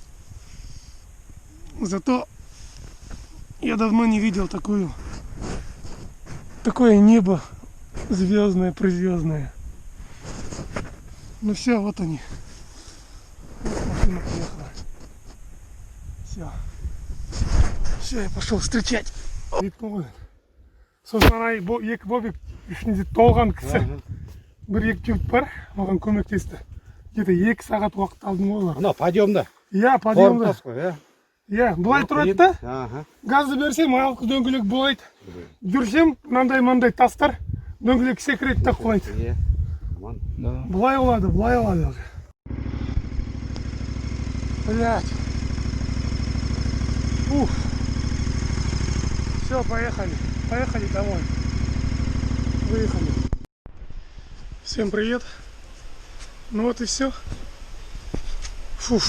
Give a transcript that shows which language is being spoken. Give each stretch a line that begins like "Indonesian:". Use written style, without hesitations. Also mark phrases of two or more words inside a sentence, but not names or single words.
Russian: Зато я давно не видел такое небо звездное, призвездное. Ну все, вот они. Вот машина приехала. Все, я пошел встречать.
Kazakh: Сосын ана екі бобик ішінде толған кісі. Бір екі жігіт бар, маған көмектесті. Где-то 2 сағат уақыт алдым ғой олар. Мына подъемда. Иә, подъемда. Иә. Иә, былай тұрады да. Аха. Газды берсем, аяқ дөңгелек болады. Жүрсем, мынандай тастар дөңгелек секіреді да құлайды. Иә. Аман. Былай олады.
Russian: Блять. Ух. Все, поехали. Поехали домой. Выехали. Всем привет. Ну вот и все. Фуф.